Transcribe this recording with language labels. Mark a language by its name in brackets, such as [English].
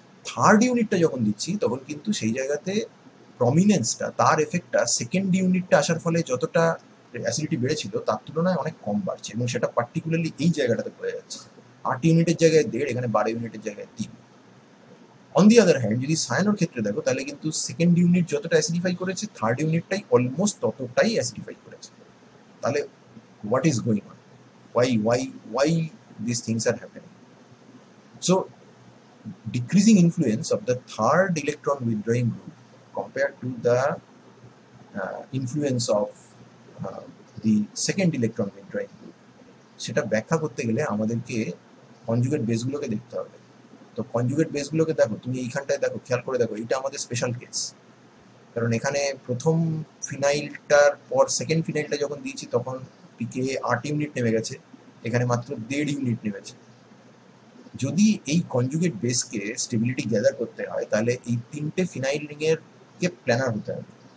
[Bangla] Third ইউনিটটা যখন দিচ্ছি তখন কিন্তু সেই জায়গাতে প্রমিনেন্সটা, তার এফেক্টটা সেকেন্ড ইউনিটটা আসার ফলে যতটা অ্যাসিডিটি বেড়েছিল তার তুলনায় অনেক কম বাড়ছে, এবং সেটা পার্টিকুলারলি এই জায়গাটাতে বোঝা যাচ্ছে। 8 ইউনিটের জায়গায় 1.5, এখানে 12 ইউনিটের জায়গায় 3। অন দি আদার হ্যান্ড যদি সায়ানোর ক্ষেত্রে দেখো তাহলে কিন্তু সেকেন্ড ইউনিট যতটা অ্যাসিডিফাই করেছে থার্ড ইউনিটটাই অলমোস্ট ততটাই অ্যাসিডিফাই করেছে। [English] তাহলে what is going on? Why these things are happening? So decreasing influence of the third electron withdrawing group compared to the influence of the second electron withdrawing group, [Bangla] সেটা ব্যাখ্যা করতে গেলে আমাদেরকে কনজুগেট বেসগুলোকে দেখতে হবে। তো কনজুগেট বেসগুলোকে দেখো, তুমি এইখানটায় দেখো, খেয়াল করে দেখো, এটা আমাদের স্পেশাল কেস, কারণ এখানে প্রথম ফিনাইলটার পর সেকেন্ড ফিনাইলটা যখন দিয়েছি তখন পিকে 8 ইউনিট নেমে গেছে, এখানে মাত্র 1.5 ইউনিট নেমেছে। যদি এই কনজুগেট বেসকে স্টেবিলিটি গ্যাদার করতে হয় তাহলে এই 3টে ফিনাইল রিংয়ের কে প্ল্যানার হতে হবে।